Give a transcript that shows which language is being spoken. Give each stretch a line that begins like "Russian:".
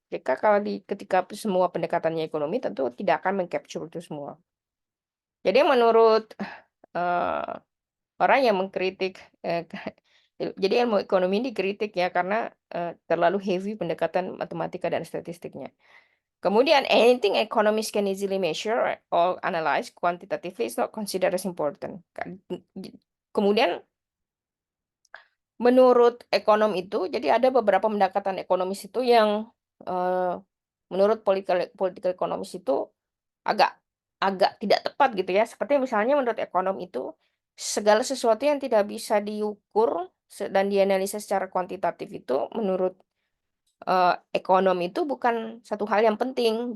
Indonesian: Ketika semua pendekatannya ekonomi tentu tidak akan meng-capture itu semua. Jadi menurut eh, orang yang mengkritik, jadi ilmu ekonomi ini dikritik ya karena terlalu heavy pendekatan matematika dan statistiknya.
English: Kemudian anything economists can easily measure or analyze quantitatively is not considered as important.
Indonesian: Kemudian menurut ekonom itu, jadi ada beberapa pendekatan ekonomis itu yang eh, menurut political ekonomis itu agak agak tidak tepat gitu ya. Seperti misalnya menurut ekonom itu segala sesuatu yang tidak bisa diukur dan dianalisa secara kuantitatif itu menurut ekonom itu bukan satu hal yang penting.